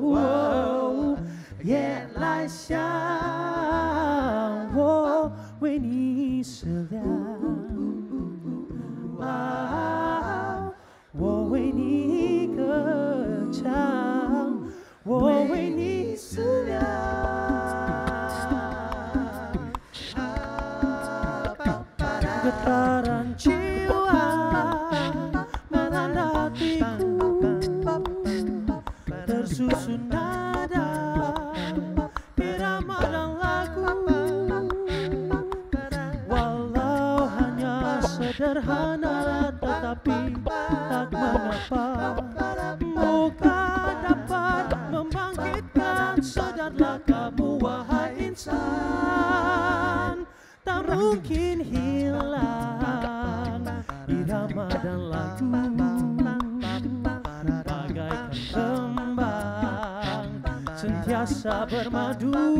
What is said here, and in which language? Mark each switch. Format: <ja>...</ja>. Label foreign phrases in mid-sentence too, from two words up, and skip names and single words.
<zh>夜来香，我为你思量，我为你歌唱，我为你思量。</zh> <ms>Getaran jiwa melanda hatiku, tersusun nada irama dan lagu, walau hanya sederhana tetapi tak mengapa, bukan dapat membangkitkan sadarlah kamu wahai insan, tak mungkin hilang irama dan lagu, bagaikan kembang sentiasa bermadu.</ms>